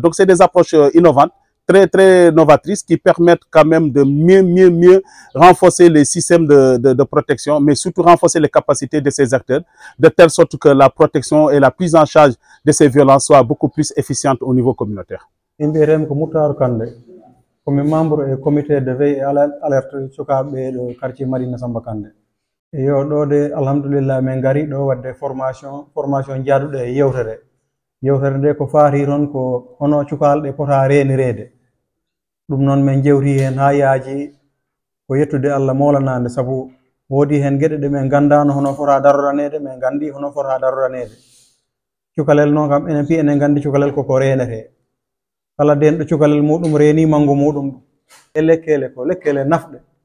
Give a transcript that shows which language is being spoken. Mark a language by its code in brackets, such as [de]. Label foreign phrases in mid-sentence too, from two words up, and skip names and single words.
[fr] Donc c'est des approches innovantes, très novatrices qui permettent quand même de mieux renforcer les systèmes de protection, mais surtout renforcer les capacités de ces acteurs, de telle sorte que la protection et la prise en charge de ces violences soient beaucoup plus efficientes au niveau communautaire. Comme membre du comité de veille et alerte [ff] sukaɓe ɗo quartier Madina Samba Kande yo ɗo de alhamdulillah min gari ɗo wadde formation jaaduɗo e yewtere nde ko faati toon ko hono cukalɗe pota renirede ɗum noon min jewti hen ha yaaji ko yettude Allah molanade sabu woodi hen gueɗe ɗe min gandano hono fota daroranede min gandi hono fota daroranede cukalel noon kam enen pi enen gandi cukalel koko renete kala den ɗo cukalel muɗum reeni mango muɗum e lekkele ko lekkele nafɗe